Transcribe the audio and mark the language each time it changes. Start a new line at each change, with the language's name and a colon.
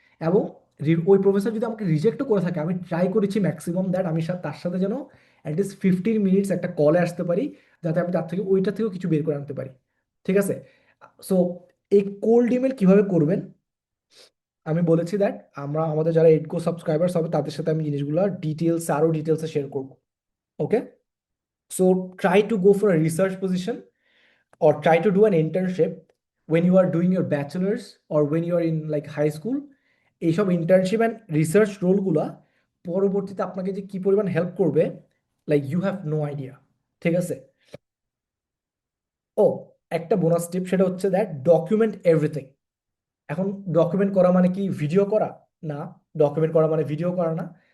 Bangla: এবং ওই প্রফেসর যদি আমাকে রিজেক্টও করে থাকে, আমি ট্রাই করেছি ম্যাক্সিমাম দ্যাট আমি তার সাথে যেন অ্যাটলিস্ট 15 মিনিটস একটা কলে আসতে পারি, যাতে আমি তার থেকে ওইটা থেকেও কিছু বের করে আনতে পারি। ঠিক আছে। সো এই কোল্ড ইমেল কিভাবে করবেন, আমি বলেছি দ্যাট আমরা আমাদের যারা এডকো সাবস্ক্রাইবার্স হবে তাদের সাথে আমি জিনিসগুলো ডিটেলস, আরও ডিটেলসে শেয়ার করবো। ওকে।
English: So try to go for a research position or try to do an internship when you are doing your bachelor's or when you are in like high school.
Bangla: এইসব internship and research রোলগুলা পরবর্তীতে আপনাকে যে কি পরিমাণ help করবে,
English: Like you have no idea.
Bangla: ঠিক আছে। ও, একটা বোনাস টিপ, সেটা হচ্ছে দ্যাট
English: Document everything.
Bangla: এখন ডকুমেন্ট করা মানে কি ভিডিও করা? না। ডকুমেন্ট করা মানে ভিডিও করা না।